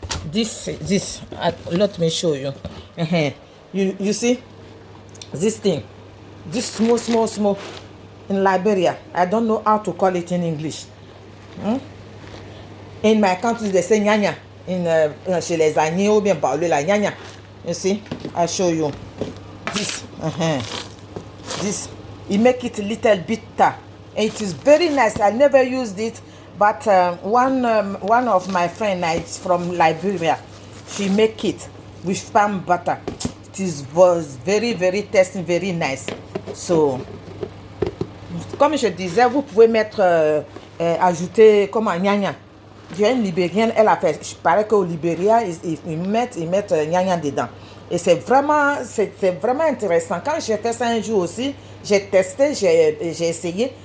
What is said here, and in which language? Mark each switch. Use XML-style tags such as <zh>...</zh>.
<en>This let me show you. You see this thing, this small in Liberia. I don't know how to call it in English. In my country they say nyanya.</en> <fr>In chez les agneaux ou bien parler la nyanya.</fr> <en>You see, I show you this. This, you make it a little bitter. It is very nice. I never used it, but one of my friends from Liberia, she make it with palm butter. Was very, very tasty, very nice.</en> <fr>So, comme je disais, vous pouvez mettre, ajouter comme un gnagna. Il y a une Libérienne, elle a fait, je parais qu'au Libéria, ils mettent gnagna dedans. Et c'est vraiment intéressant. Quand j'ai fait ça un jour aussi, j'ai testé, j'ai essayé.</fr>